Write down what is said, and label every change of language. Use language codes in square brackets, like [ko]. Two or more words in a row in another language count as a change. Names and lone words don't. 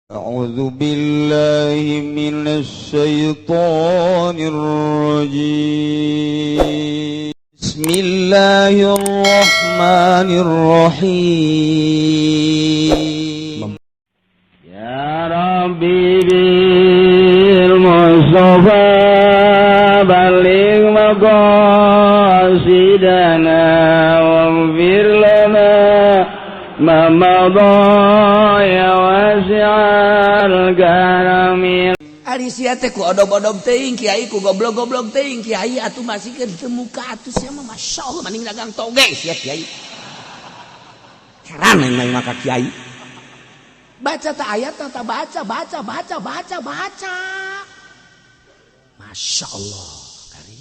[ar] أعوذ بالله من الشيطان الرجيم بسم الله الرحمن الرحيم يا ربي بالمصطفى بلغ مقاصدنا واغفر لنا ما مضى يا واسع الكرم. [su] Ari sia teh ku odog-odog teuing kiai, ku goblok-goblok teuing kiai, atuh masih keur teu muka atuh sia mah masyaallah mending dagang toge sia kiai. Heran aing maka kiai. Baca ta ayat ta baca. Masyaallah kari.